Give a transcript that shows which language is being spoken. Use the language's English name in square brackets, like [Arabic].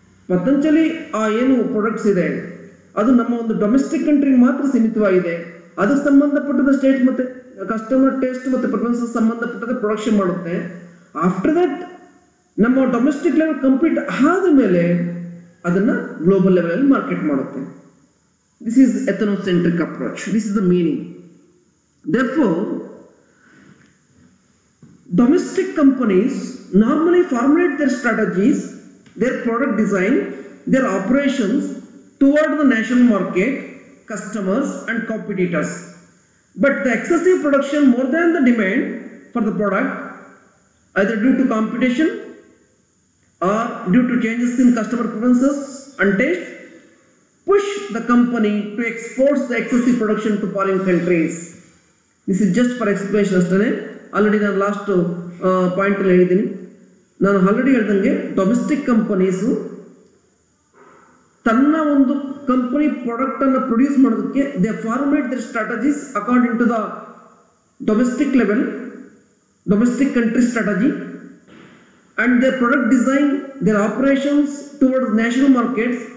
[Kannada] ಪತಂಜಲಿ ಏನು ಪ್ರಾಡಕ್ಟ್ಸ್ ಇದೆ ಅದು ನಮ್ಮ ಒಂದು ಡೊಮೆಸ್ಟಿಕ್ ಕಂಟ್ರಿಗೆ ಮಾತ್ರ ಸೀಮಿತವಾಗಿದೆ. ಅದಕ್ಕೆ ಸಂಬಂಧಪಟ್ಟದ ಸ್ಟೇಟ್ ಮತ್ತೆ ಕಸ್ಟಮರ್ ಟೇಸ್ಟ್ ಮತ್ತು ಪ್ರಿಫರೆನ್ಸಸ್ ಸಂಬಂಧಪಟ್ಟದ ಪ್ರೊಡಕ್ಷನ್ ಮಾಡುತ್ತೆ. [English] after that [Kannada] ನಮ್ಮ ಡೊಮೆಸ್ಟಿಕ್ ಲೆವೆಲ್ ಕಂಪ್ಲೀಟ್ ಆದ ಮೇಲೆ ಅದನ್ನ ಗ್ಲೋಬಲ್ ಲೆವೆಲ್ ಅಲ್ಲಿ ಮಾರ್ಕೆಟ್ ಮಾಡುತ್ತೆ. [English] This is ethnocentric approach. This is the meaning. Therefore, domestic companies normally formulate their strategies, their product design, their operations toward the national market, customers and competitors. But the excessive production more than the demand for the product, either due to competition or due to changes in customer preferences and taste, push the company to export the excessive production to foreign countries. This is just for explanation [Kannada] ಅಷ್ಟೇ. Already ನಾನು last ಪಾಯಿಂಟಲ್ಲಿ ಹೇಳಿದ್ದೀನಿ. ನಾನು already ಹೇಳ್ದಂಗೆ domestic companies ತನ್ನ ಒಂದು company ಪ್ರಾಡಕ್ಟನ್ನು produce ಮಾಡೋದಕ್ಕೆ [English] They format their strategies according to the domestic level, domestic country strategy, and their product design, their operations towards national markets.